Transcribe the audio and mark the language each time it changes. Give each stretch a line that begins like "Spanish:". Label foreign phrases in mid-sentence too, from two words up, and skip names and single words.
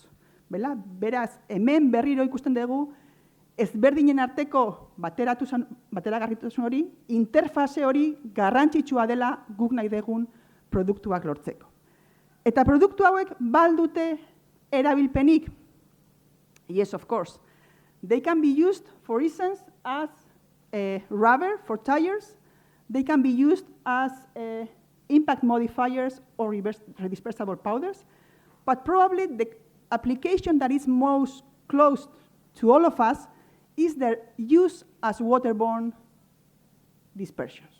Basque: Beraz, hemen berriro ikusten dugu ezberdinen arteko bateragarritasun hori, interfase hori garrantzitsua dela guk nahi dugun produktuak lortzeko. Eta produktu hauek baldute erabilpenik?
English: Yes, of course. They can be used, for instance, as rubber for tires. They can be used as impact modifiers or redispersible powders. But probably the application that is most close to all of us is their use as waterborne dispersions.